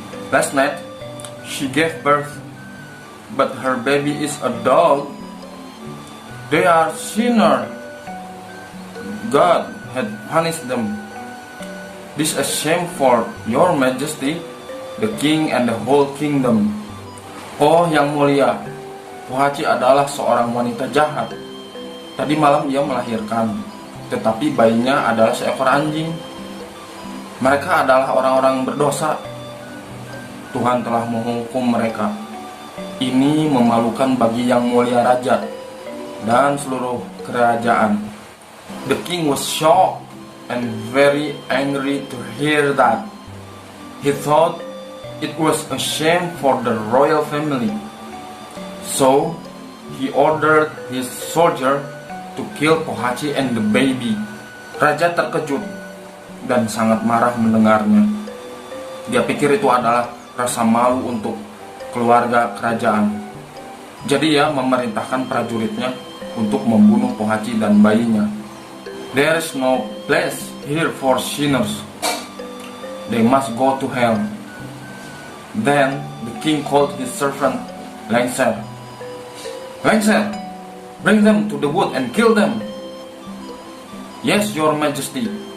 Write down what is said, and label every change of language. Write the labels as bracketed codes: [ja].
[en] Last night she gave birth, but her baby is a dog. They are sinners. God had punished them. This is a shame for Your Majesty, the king and the whole kingdom. [id] Oh, yang mulia, Pohaci adalah seorang wanita jahat. Tadi malam ia melahirkan, tetapi bayinya adalah seekor anjing. Mereka adalah orang-orang berdosa. Tuhan telah menghukum mereka. Ini memalukan bagi yang mulia raja dan seluruh kerajaan. [en] The king was shocked and very angry to hear that. He thought it was a shame for the royal family. So he ordered his soldier to kill Pohaci and the baby. [id] Raja terkejut dan sangat marah mendengarnya. Dia pikir itu adalah rasa malu untuk keluarga kerajaan. Jadi ia memerintahkan prajuritnya untuk membunuh Pohaci dan bayinya. [en] There is no place here for sinners. They must go to hell. Then the king called his servant Lengser. Lengser, bring them to the wood and kill them. Yes, Your Majesty.